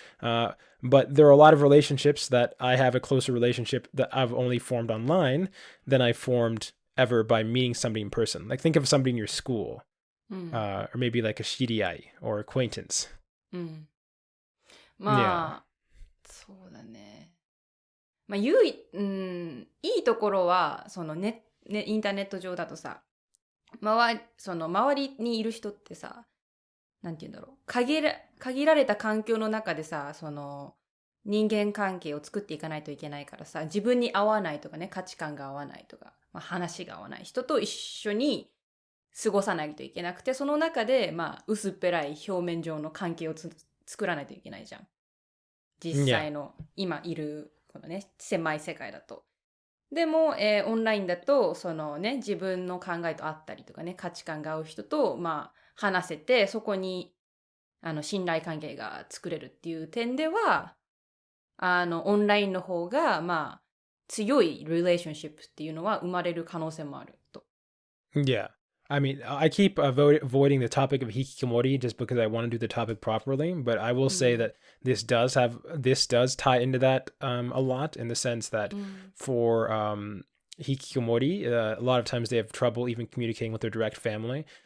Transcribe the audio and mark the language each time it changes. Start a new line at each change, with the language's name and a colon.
English: But there are a lot of relationships that I have a closer relationship that I've only formed online than I formed ever by meeting somebody in person. Like, think of somebody in your school, or maybe like a shiriai or acquaintance.
Japanese: まあ、そうだね。まあ、いいところは、そのインターネット上だとさ、周りにいる人ってさ、なんて言うんだろう、限られた環境の中でさ、その人間関係を作っていかないといけないからさ、自分に合わないとかね、価値観が合わないとか、話が合わない人と一緒に過ごさないといけなくて、その中で薄っぺらい表面上の関係を作らないといけないじゃん。実際の今いるこのね、狭い世界だと。でも、オンラインだとそのね、自分の考えと合ったりとかね、価値観が合う人と話せて、そこに信頼関係が作れるっていう点では、オンラインの方が強い relationship っていうのは生まれる可能性もあると。
English: Yeah. I mean, I keep avoiding the topic of hikikomori just because I want to do the topic properly. But I will say that this does tie into that a lot, in the sense that for hikikomori, a lot of times they have trouble even communicating with their direct family.